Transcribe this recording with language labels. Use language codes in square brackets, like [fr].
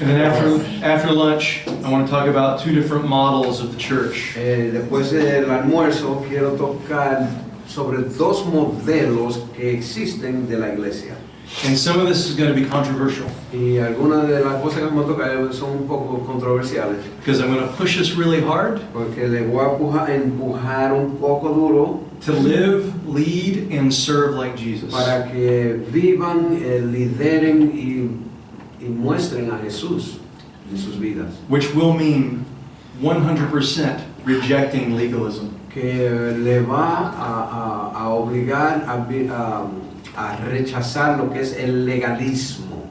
[en] And then after lunch, I want to talk about two different models of the church. [es] Después del almuerzo quiero tocar sobre dos modelos que existen de la iglesia. [en] And some of this is going to be controversial [es] Y algunas de las cosas que vamos a tocar son un poco controversiales, [en] because I'm going to push us really hard [es] porque les voy a empujar un poco duro [en] to live, lead, and serve like Jesus. [es] para que vivan, lideren y muestren a Jesús en sus vidas. [en] Which will mean 100% rejecting legalism. [es] Que le va a obligar a rechazar lo que es el legalismo.